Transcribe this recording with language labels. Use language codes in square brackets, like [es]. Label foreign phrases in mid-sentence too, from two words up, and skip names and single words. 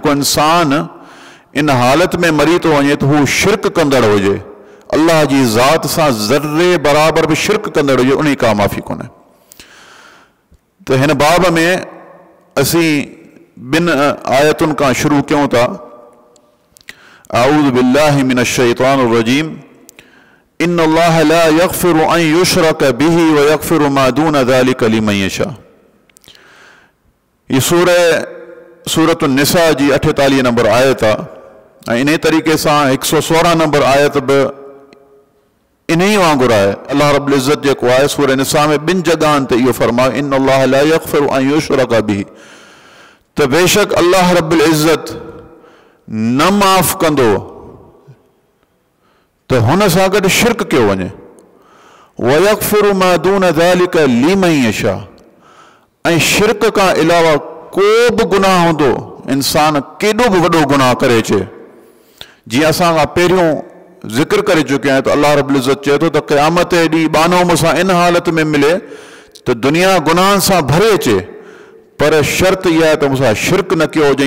[sd] जेको इंसान इन हालत में मरी थो वञे त हू शिरक कंदड़ हुजे, अल्लाह जी ज़ात सां ज़र्रे बराबर बि शिरक कंदड़ हुजे, उन का माफ़ी कोन्हे। त हिन बाब में असीं ॿिनि आयतुनि खां शुरू कयूं था। [ar] أعوذ بالله من الشيطان الرجيم. إن الله لا يغفر أن يشرك به ويغفر ما دون ذلك لمن يشاء. [sd] ये सूरत निसा जी 48 नंबर आयत आहे। इन तरीक़े सां 116 नंबर आयत बि इन ई वांगुरु आहे। [ar] الله رب العزة [sd] जेको आहे सूरह निसा में ॿिनि जॻहनि ते इहो फरमायो, [ar] إن الله لا يغفر أن يشرك به, [sd] त बेशक [ar] الله رب العزة [sd] न माफ़ कंदो त हुन सां गॾु शिरक कयो वञे। [ar] ويغفر ما دون ذلك لمن يشاء, [sd] ऐं शिरक खां अलावा को बि गुनाह हूंदो इंसान केॾो बि वॾो गुनाह करे अचे। जीअं असां खां पहिरियों ज़िक्र करे चुकिया आहियूं त [ar] الله رب العزة [sd] चए थो त क़यामत ॾींहुं बानो मूंसां इन हालत में मिले त दुनिया गुनाहनि सां भरे अचे, पर शर्त इहा आहे त मूंसां शिरक न कयो हुजई।